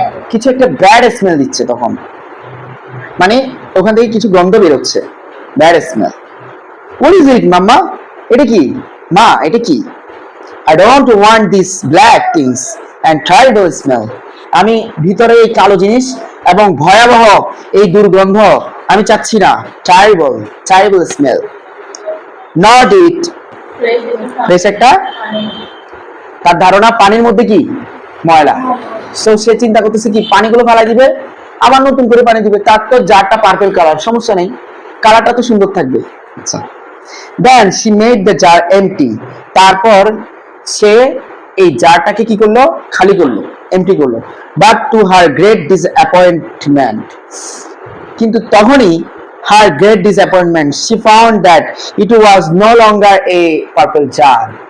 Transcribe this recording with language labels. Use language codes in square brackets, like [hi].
[bn] কিছু একটা bad smell দিচ্ছে তখন, মানে ওখান থেকে কিছু গন্ধ বেরোচ্ছে, bad smell. [en] What is it, mamma? [bn] এটা কি মা? এটা কি? [en] I don't want these black things and terrible smell. [bn] আমি ভিতরে এই কালো জিনিস এবং ভয়াবহ এই দুর্গন্ধ আমি চাচ্ছি না। [en] terrible smell. Not it. [bn] বেশ একটা তার ধারণা পানির মধ্যে কি ময়লা, সো সে চিন্তা করতেছে কি পানিগুলো ফেলা দিবে, আবার নতুন করে পানি দিবে, তার তো জারটা পার্পল কালার, সমস্যা নেই, কালারটা তো সুন্দর থাকবে। আচ্ছা, [en] then she made the jar empty. [bn] তারপর সে এই জারটাকে কি করলো? খালি করলো, এমটি করলো। [en] but to her great disappointment, [bn] কিন্তু তখনই [en] her great disappointment, she found that it was no longer a purple jar.